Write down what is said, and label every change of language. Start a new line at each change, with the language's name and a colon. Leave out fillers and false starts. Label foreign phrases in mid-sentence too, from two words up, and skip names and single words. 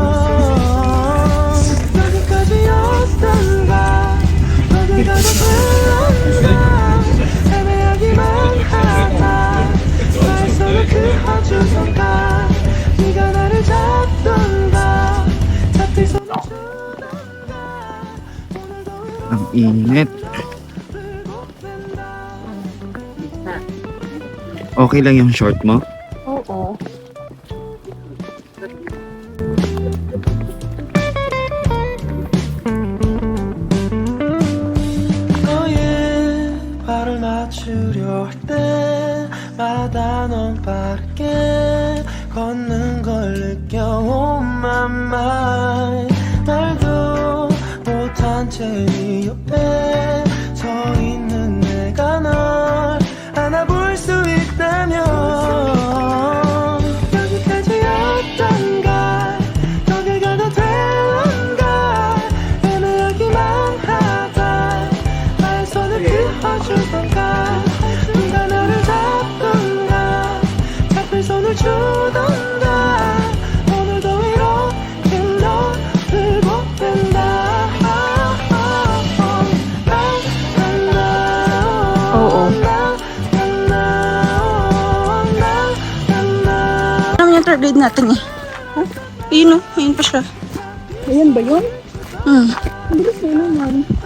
Korean: 여기까지였던가 어디 가도 될런가 애매하기만 하다 나의 손을 그 아주 손가 네가 나를 잡던가 잡힐 손을 주던가 오늘도
Filipino: ang init. Okay lang yung short mo? Oo.
Korean: 너의 발을 맞추려 할 때마다 넌 빠르게 걷는 걸 느껴
English: Oh my mind
Korean: 말도 못한 채 네 옆에 서 있는 내가 널 안아볼 수 있다면 여기까지였던가 여길 가도 될런가 애매하기만 하다 나의 손을 그어주던가 네가 나를 잡던가 잡힐 손을 주던가 오늘도 이렇게 너를 보낸다
Filipino: Yung third grade natin eh. Ayun o, ayun pa siya. Ayan ba yun? Bilis na naman.